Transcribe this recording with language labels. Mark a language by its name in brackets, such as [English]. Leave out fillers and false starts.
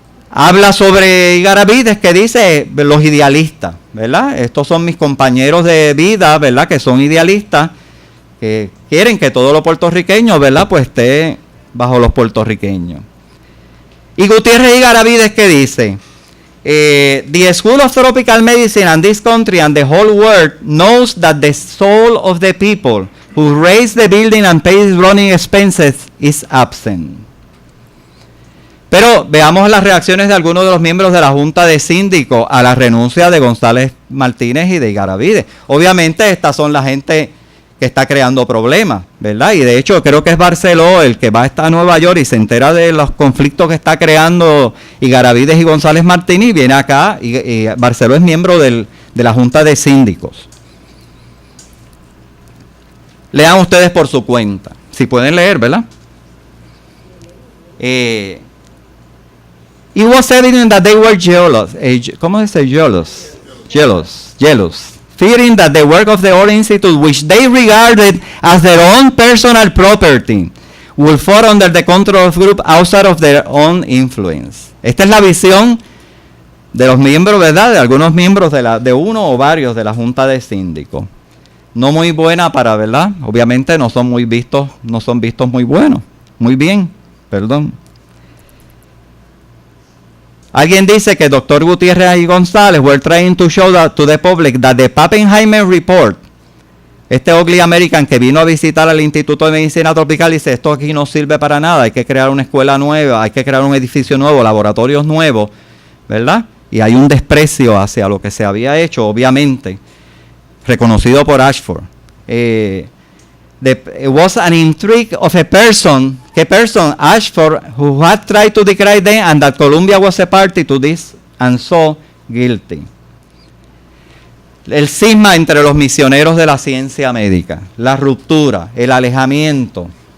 [Spanish] Habla sobre Igaravides que dice los idealistas, ¿verdad? Estos son mis compañeros de vida, ¿verdad? Que son idealistas, que quieren que todo lo puertorriqueño, ¿verdad? Pues esté bajo los puertorriqueños. Y Gutiérrez y Igaravides que dice, [English] the School of Tropical Medicine and this country and the whole world knows that the soul of the people who raise the building and pays running expenses is absent. [Spanish] Pero veamos las reacciones de algunos de los miembros de la Junta de Síndicos a la renuncia de González Martínez y de Igaravides. Obviamente estas son la gente que está creando problemas, ¿verdad? Y de hecho creo que es Barceló el que va a Nueva York y se entera de los conflictos que está creando Igaravides y González Martínez y viene acá y Barceló es miembro de la Junta de Síndicos. Lean ustedes por su cuenta, si pueden leer, ¿verdad? [English] It was evident that they were jealous. [Spanish] ¿Cómo se dice [English] jealous? Jealous. Fearing that the work of the Old Institute, which they regarded as their own personal property, will fall under the control of group outside of their own influence. [Spanish] Esta es la visión de los miembros, ¿verdad? De algunos miembros de uno o varios de la Junta de Síndicos. No muy buena para, ¿verdad? Obviamente no son vistos muy buenos. Muy bien, perdón. Alguien dice que Dr. Gutiérrez y González [English] were trying to show to the public that the Pappenheimer Report, [Spanish] este ugly American que vino a visitar al Instituto de Medicina Tropical, dice, esto aquí no sirve para nada, hay que crear una escuela nueva, hay que crear un edificio nuevo, laboratorios nuevos, ¿verdad? Y hay un desprecio hacia lo que se había hecho, obviamente, reconocido por Ashford. [English] It was an intrigue of a person, Ashford, who had tried to decry them, and that Columbia was a party to this and so guilty. [Spanish] El cisma entre los misioneros de la ciencia médica, la ruptura, el alejamiento.